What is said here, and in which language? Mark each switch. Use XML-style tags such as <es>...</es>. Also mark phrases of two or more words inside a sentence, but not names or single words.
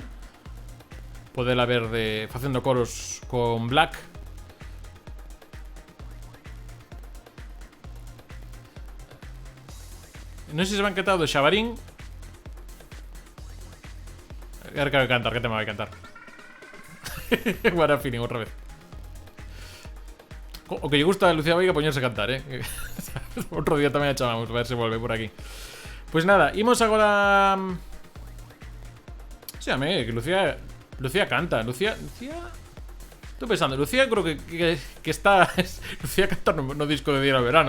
<gl>Podela ver facendo coros con Black. Non sei se van cantar do Xabarín. A ver que vai cantar, que tema vai cantar.</gl> <en>What a feeling,</en> <gl>outra vez. O que lle gusta a Lucía Veiga poñerse a cantar, Outro día tamén a chamamos, a ver se volve por aquí. Pois nada, imos agora. Sí, que Lucía canta. Lucía estou pensando, Lucía creo que está Lucía canta no disco de Día ao Verano.</gl>